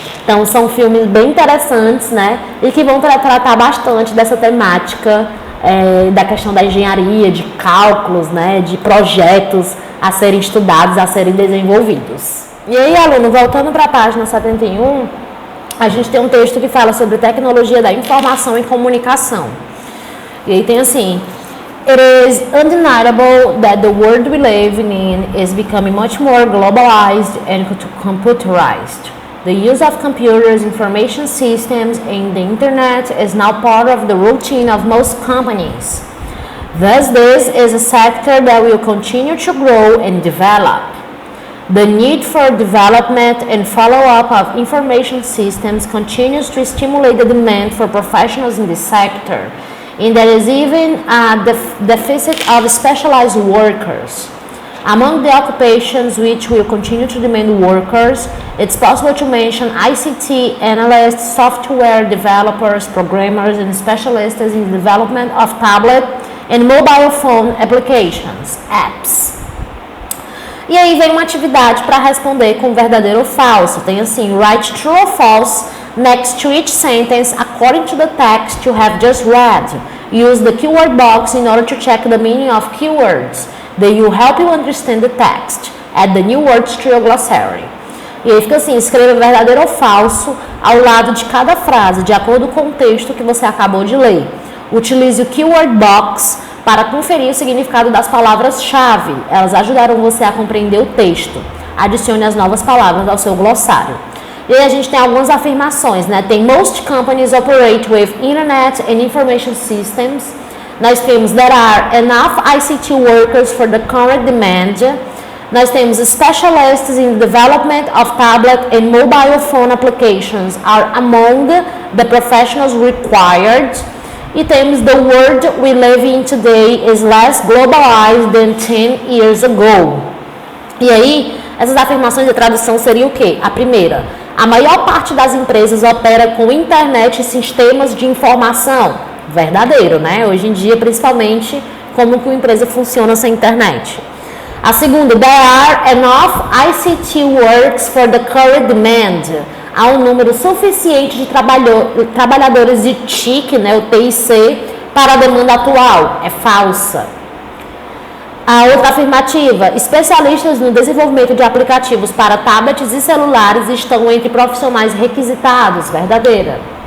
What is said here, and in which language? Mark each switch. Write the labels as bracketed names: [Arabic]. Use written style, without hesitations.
[Portuguese] Então são filmes bem interessantes, né? E que vão tratar bastante dessa temática da questão da engenharia, de cálculos, né, de projetos a serem estudados, a serem desenvolvidos. E aí, aluno, voltando para a página 71, a gente tem um texto que fala sobre tecnologia da informação e comunicação. E aí tem assim: [English] It is undeniable that the world we live in is becoming much more globalized and computerized. The use of computers, information systems, and the internet is now part of the routine of most companies. Thus, this is a sector that will continue to grow and develop. The need for development and follow-up of information systems continues to stimulate the demand for professionals in this sector, and there is even a deficit of specialized workers. Among the occupations which will continue to demand workers, it's possible to mention ICT analysts, software developers, programmers, and specialists in the development of tablet and mobile phone applications, apps. [Portuguese] E aí vem uma atividade para responder com verdadeiro ou falso. Tem assim: [English] write true or false next to each sentence according to the text you have just read. Use the keyword box in order to check the meaning of keywords. They will help you understand the text. Add the new words to your glossary. [Portuguese] E aí fica assim: escreva verdadeiro ou falso ao lado de cada frase, de acordo com o texto que você acabou de ler. Utilize o keyword box para conferir o significado das palavras-chave. Elas ajudarão você a compreender o texto. Adicione as novas palavras ao seu glossário. E aí a gente tem algumas afirmações, né? Tem: [English] most companies operate with internet and information systems. [Portuguese] Nós temos: [English] there are enough ICT workers for the current demand. [Portuguese] Nós temos: [English] specialists in the development of tablet and mobile phone applications are among the professionals required. [Portuguese] E temos: [English] the world we live in today is less globalized than 10 years ago. [Portuguese] E aí, essas afirmações de tradução seriam o quê? A primeira: a maior parte das empresas opera com internet e sistemas de informação. Verdadeiro, né? Hoje em dia, principalmente, como que uma empresa funciona sem internet. A segunda: [English] there are enough ICT workers for the current demand. [Portuguese] Há um número suficiente de trabalhadores de TIC, né, o TIC, para a demanda atual. É falsa. A outra afirmativa: especialistas no desenvolvimento de aplicativos para tablets e celulares estão entre profissionais requisitados. Verdadeira.